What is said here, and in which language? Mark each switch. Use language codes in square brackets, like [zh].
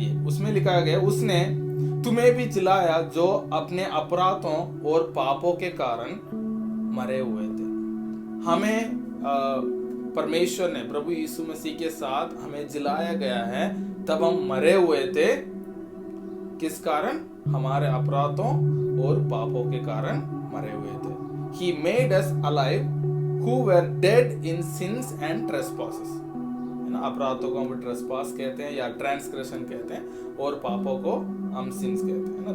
[hi] ये उसमें लिखा गया, उसने तुम्हें भी जिलाया जो अपने अपराधों और पापों के कारण मरे हुए थे। हमें परमेश्वर ने, प्रभु यीशु मसीह के साथ हमें जिलाया गया है। तब हम मरे हुए थे, किस कारण? हमारे अपराधों और पापों के कारण मरे हुए थे। [en] He made us alive who were dead in sins and trespasses। [hi] है ना, अपराधों को हम ट्रेसपास कहते हैं या ट्रांसग्रेशन कहते हैं, और पापों को हम सिंस कहते हैं ना।